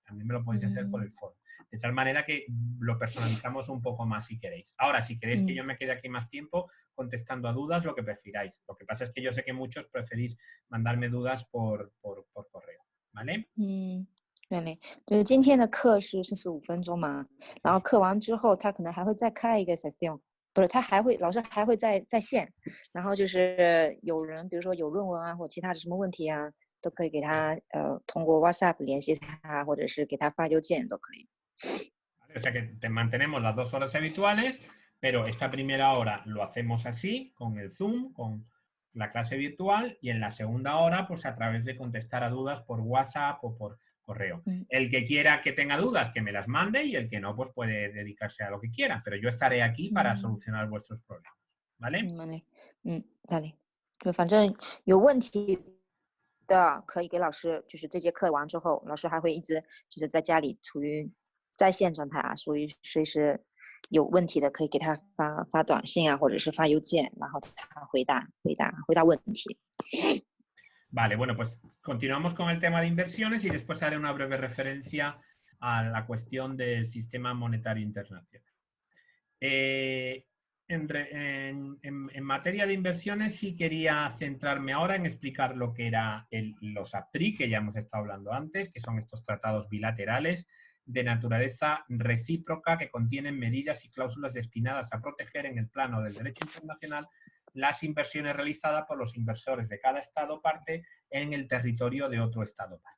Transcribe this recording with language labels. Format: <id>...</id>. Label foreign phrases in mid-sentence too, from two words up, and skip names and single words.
<es>También me lo podéis hacer por el foro. De tal manera que lo personalizamos un poco más si queréis. Ahora, si queréis que yo me quede aquí más tiempo contestando a dudas, lo que prefiráis. Lo que pasa es que yo sé que muchos preferís mandarme dudas por correo. ¿Vale?</es> <zh>对，就是今天的课是45分钟嘛，然后课完之后他可能还会再开一个 session， 不是，老师还会在线，然后就是有人比如说有论文啊或其他的什么问题啊，都可以给他通过 WhatsApp 联系他，或者是给他发邮件都可以。</zh> <es>O sea que mantenemos las 2 horas habituales, pero esta primera hora lo hacemos así, con el Zoom, con la clase virtual, y en la segunda hora, pues a través de contestar a dudas por WhatsApp o por correo. El que quiera que tenga dudas, que me las mande, y el que no, pues puede dedicarse a lo que quiera, pero yo estaré aquí para solucionar vuestros problemas. ¿Vale?</es> <zh>就反正有问题的可以给老师，就是这节课完之后，老师还会一直就是在家里处于在线状态啊，所以随时有问题的可以给他发短信啊，或者是发邮件，然后他回答问题。</zh> <es>Vale, bueno, pues continuamos con el tema de inversiones y después haré una breve referencia a la cuestión del sistema monetario internacional. En materia de inversiones sí quería centrarme ahora en explicar lo que eran los APRI, que ya hemos estado hablando antes, que son estos tratados bilaterales de naturaleza recíproca que contienen medidas y cláusulas destinadas a proteger en el plano del derecho internacional las inversiones realizadas por los inversores de cada Estado parte en el territorio de otro Estado parte.</es>